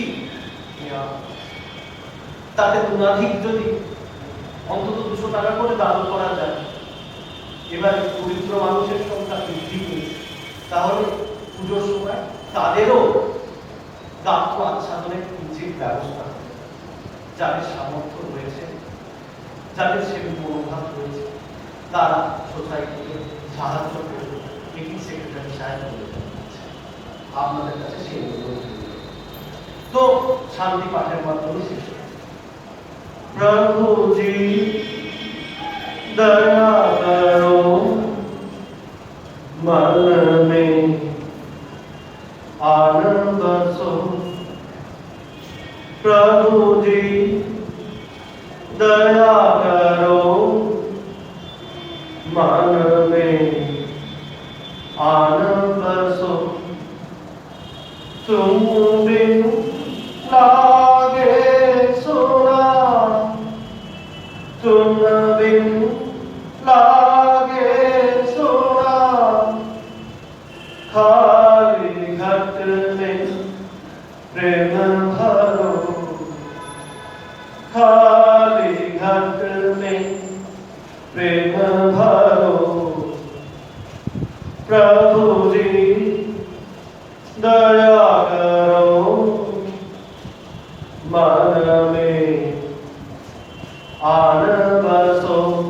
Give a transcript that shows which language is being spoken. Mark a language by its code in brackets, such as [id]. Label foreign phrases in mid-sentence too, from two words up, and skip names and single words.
[bn] নেওয়া, তাতে গুণাধিক যদি অন্তত 200 টাকা করে দান করা যায়, এবার দরিদ্র মানুষের সংখ্যা বৃদ্ধি পেয়েছে, তাহলে পুজোর সময় তাদেরও গাত্র আচ্ছাদনের কিঞ্চিত ব্যবস্থা, যাদের সামর্থ্য রয়েছে, যাদের সেবী মনোভাব রয়েছে, তারা সোসাইটিকে সাহায্য করবে। এটি সেক্রেটারি সাহেব বলেছেন, আপনাদের কাছে সেই অনুরোধ। তো শান্তি পাঠের মাধ্যমে শেষ। [hi] प्रभु जी दया करो, मन में आनंद बसो। प्रभु जी दया करो, मन में आनंद बसो। तुम बिन लागे सुना, तुम बिन लागे सुना, खाली घट में प्रेम भरो, खाली घट में प्रेम भरो। प्रभु जी दया करो, मन में आनंद बसो।